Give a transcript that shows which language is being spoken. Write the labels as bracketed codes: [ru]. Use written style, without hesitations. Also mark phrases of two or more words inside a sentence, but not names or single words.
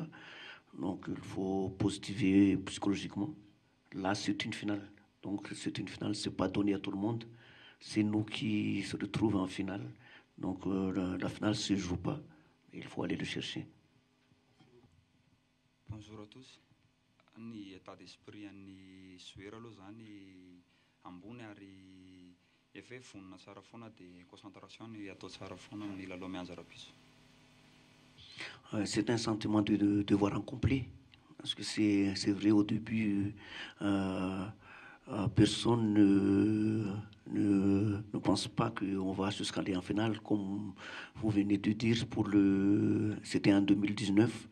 [fr] Donc il faut positiver psychologiquement. Là, c'est une finale. Donc c'est une finale, c'est pas donné à tout le monde. C'est nous qui se retrouvons en finale. Donc la finale ne se joue pas. Il faut aller le chercher. Bonjour à tous. [mg] Ny [fr] état d'esprit [mg] an'ny joueur aloha zany ambony ary efa hoe vonona tsara foana dia concentration ny atao tsara foana amin'ny lalao mianjara-piso. [fr] C'est un sentiment de devoir incomplet. Parce que c'est vrai, au début, personne ne pense pas qu'on va jusqu'aller en finale. Comme vous venez de dire, c'était en 2019.